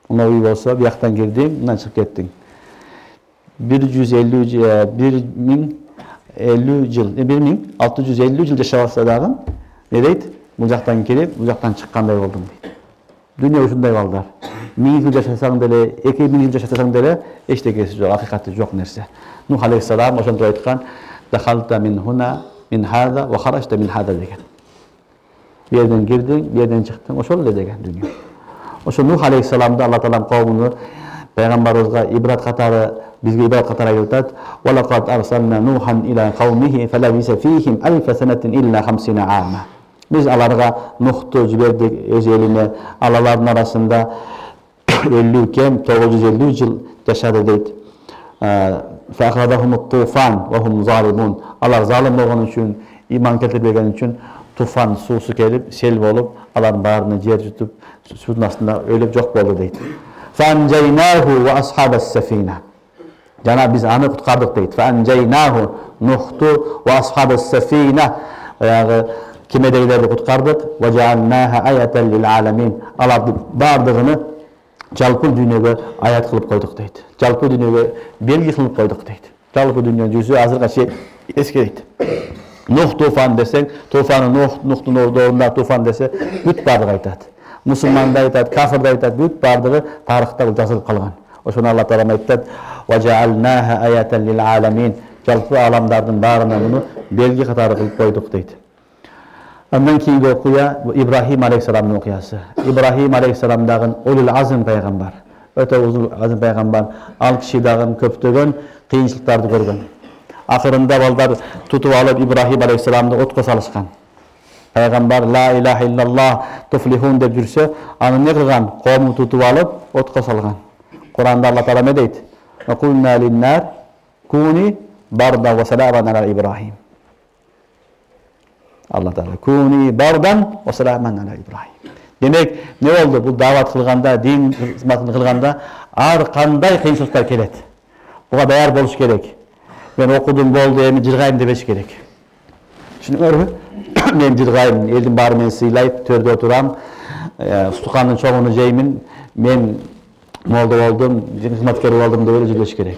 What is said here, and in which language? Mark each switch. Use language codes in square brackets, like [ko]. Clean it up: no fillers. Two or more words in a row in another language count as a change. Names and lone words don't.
[ky] Мына үй болсо, бияктан кирдиң, мындан чыгып кеттиң. 1650 жыл жашап алса дагы не дейт? Бул жактан келип, бул жактан чыккандай болдум дейт. Дүйнө ушундай балдар. 1000 жыл жашасаң деле, 2000 жыл жашасаң деле эчтекеси жок, акыйкаты жок нерсе. Нух алейхиссалам ошондо айткан: [ar] "دخلت من هنا، من هذا وخرجت من هذا" деген. [tr] Bir yerden girdin, bir yerden çıktın, [ky] ошол эле деген дүйнө. Ошо Нух алейхиссаламды Алла Таалам коомуну пайгамбарыбызга ибрат катары, бизге ибрат катары айтат: [ar] "ولقد أرسلنا نوحا إلى قومه فلبث فيهم ألف سنة إلا 50 عاما." [ky] Biz аларга Нухту жибердик өз элине, алардын арасында 50 кем 950 жыл жашады дейт. [ar] فأخذهم الطوفان وهم ظالمون. [ky] Алар залим болгон үчүн, иман келтирбеген үчүн туфан суусу келип, сел болуп, алардын баарына жер жутуп, суунун астында өлүп жок болду дейт. [ar] فأنجيناه وأصحاب السفينة. [ky] Жана биз аны куткардык дейт. [ar] Фанжайнаху Нухту وأصحاب السفينة. [ky] Кемедегилерди куткардык. [ar] وجعلناها آية للعالمين. [ky] Алардын бардыгыны жалпы дүйнөгө аят кылып койдук дейт. Жалпы дүйнөгө белги кылып койдук дейт. Жалпы дүйнөнүн жүзү азыркыга чейин эскерейт. Нух туфан десең, туфаны Нухтун ордунда туфан десе, бүт бардыгы айтат. Мусулман да айтат, кафир да айтат, бүт бардыгы тарыхта жазылып калган. Ошону Алла Таала айтат: [ar] "وجعلناها آية للعالمين." [ky] Жалпы аламдардын баарына муну белги катары кылып койдук дейт. Андан кийинки окуя Ибрахим алейхиссаламдын окуясы. Ибрахим алейхиссалам дагы [ar] أولو العزم [ky] пайгамбар. Өтө [ar] أولو العزم [ky] пайгамбар. Ал киши дагы көптөгөн кыйынчылыктарды көргөн. Акырында балдар тутуп алып Ибрахим алейхиссаламды отко салышкан. Пайгамбар [ar] لا إله إلا الله تفلحون [ky] деп жүрсө, аны не кылган? Коомун тутуп алып отко салган. Куранда Алла Таала дейт: [ar] "قلنا للنار كوني بردا وسلاما على إبراهيم." الله تعالى كوني بردا وسلاما على إبراهيم. [ky] Демек, не болду? Бул дават кылганда, дин кызматын кылганда ар кандай кыйынчылыктар келет. Буга даяр болуш керек. Мен окудум болду, эми жыргайм дебеш керек. Түшүнүңөрбү? Мен жыргайм, элдин баары мени сыйлайт, төрдө отурам, устукандын чоңуну жеймин, мен молдо болдум, дин кызматкери болдум деп эле жүрбөш керек.